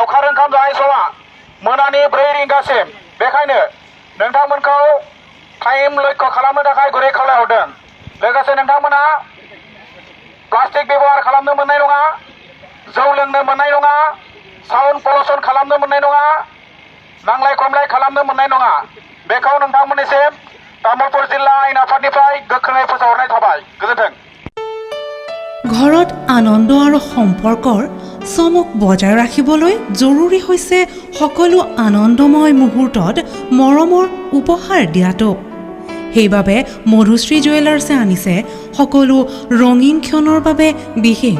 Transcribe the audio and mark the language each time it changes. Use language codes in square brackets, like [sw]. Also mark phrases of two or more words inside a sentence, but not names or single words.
[brx] ओंखाम जानाय समा मोनानि 4 रिंगासिम बेखायनो नोंथांमोनखौ टाइम लक्ष्य खालामनो थाखाय गुरै खावलायहरदों लोगोसे नोंथांमोना प्लास्टिक व्यवहार खालामनो मोननाय नङा जौ लोंनो मोननाय नङा [en] sound pollution [brx] खालामनो मोननाय नङा नांलाय खमलाय खालामनो मोननाय नङा बेखौ नोंथांमोननिसिम तामुलपुर जिल्ला आयेन आफादनिफ्राय गोख्रोङै फोसावहरनाय थाबाय गोजोन्थों [as] ঘৰত আনন্দ আৰু সম্পৰ্কৰ চমক বজাই ৰাখিবলৈ জৰুৰী হৈছে সকলো আনন্দময় মুহূৰ্তত মৰমৰ উপহাৰ দিয়াটো সেইবাবে মধুশ্ৰী জুৱেলাৰ্ছে আনিছে সকলো ৰঙীন ক্ষণৰ বাবে বিশেষ